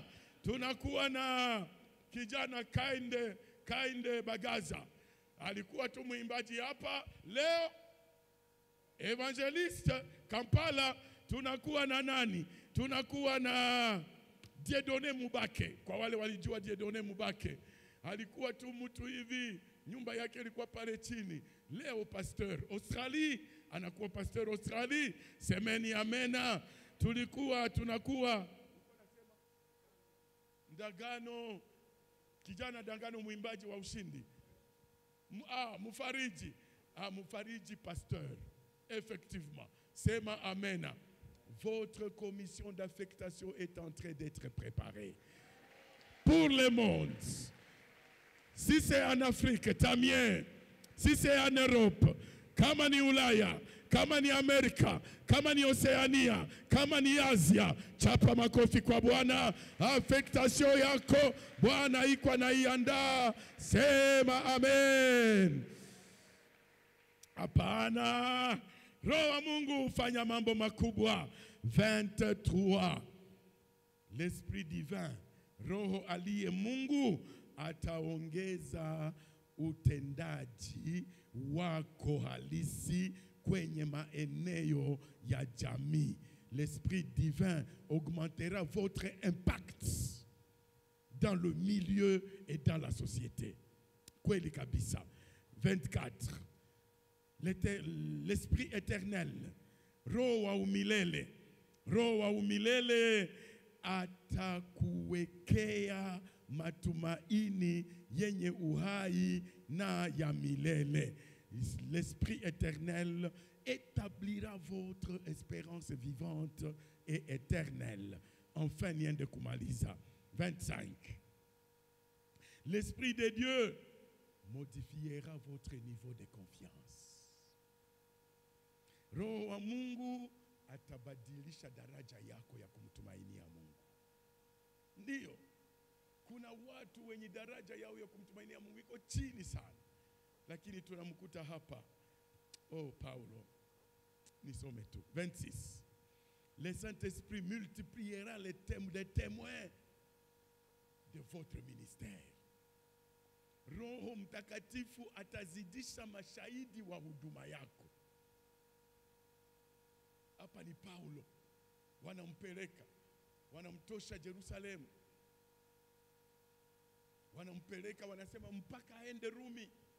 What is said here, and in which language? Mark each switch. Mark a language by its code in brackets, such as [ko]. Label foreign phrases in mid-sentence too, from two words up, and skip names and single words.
[sw] Tunakuwa na kijana Kainde Bagaza alikuwa tu mwimbaji hapa, leo evangeliste Kampala. Tunakuwa na nani? Tunakuwa na Dieudonné Mubake. Kwa wale walijua Dieudonné Mubake, alikuwa tu mtu hivi, nyumba yake ilikuwa pale chini. Leo pasteur Australie, anakuwa pasteur Australie. Semeni amena. Tunakuwa Ndagano, kijana Ndagano mwimbaji wa ushindi. Mufariji pasteur. Effectivement. Sema amena. [fr] Votre commission d'affectation est en train d'être préparée pour le monde. Si c'est en Afrique, tant mieux. Si c'est en Europe, [sw] kama ni Ulaya, kama ni Amerika, kama ni Oceania, kama ni Asia, chapa makofi kwa Bwana. Affectation yako Bwana iko anaiandaa. Sema amen. Hapana. Roho wa Mungu hufanya mambo makubwa. 23. [fr] L'esprit divin, [sw] Roho aliye Mungu ataongeza utendaji wako halisi kwenye maeneo ya jamii. [fr] L'esprit divin augmentera votre impact dans le milieu et dans la société. [sw] Kweli kabisa. 24. [fr] L'esprit éternel, [sw] Roho wa umilele atakuwekea matumaini yenye uhai na ya milele. [fr] L'esprit éternel établira votre espérance vivante et éternelle. Enfin, [sw] niende kumaliza. 25. [fr] L'esprit de Dieu modifiera votre niveau de confiance. [sw] Roho wa Mungu atabadilisha daraja yako ya kumtumainia Mungu. Ndio. Kuna watu wenye daraja yao ya kumtumainia Mungu iko chini sana, lakini tunamkuta hapa. Oh, Paulo, nisome tu 26. [fr] Le Saint-Esprit multipliera les témoins de votre ministère. [sw] Roho Mtakatifu atazidisha mashahidi wa huduma yako. Hapa ni Paulo, wanampeleka, wanamtosha Yerusalemu, wanampeleka, wanasema mpaka aende Rumi.